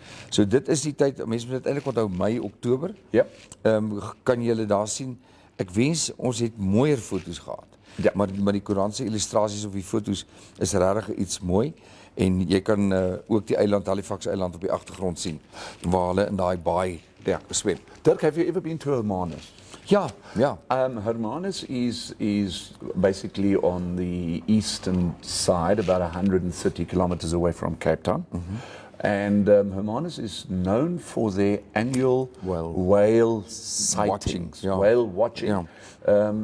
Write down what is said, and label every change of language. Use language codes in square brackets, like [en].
[af] So dit is die tyd, mense moet dit eintlik onthou Mei, Oktober. Ja. Kan julle daar sien, ek wens ons het mooier foto's gehad. Ja. Maar die koerantse illustrasies of die foto's is regtig iets mooi. En jy kan ook die eiland, Halifax eiland op die agtergrond sien, waar hulle in daai baai swem. [en] Dirk, have you ever been to Hermanus? [af] Ja. [en] Hermanus is basically on the eastern side, about 130 kilometers away from Cape Town. And Hermanus is known for their annual whale sightings, whale watching. Yeah.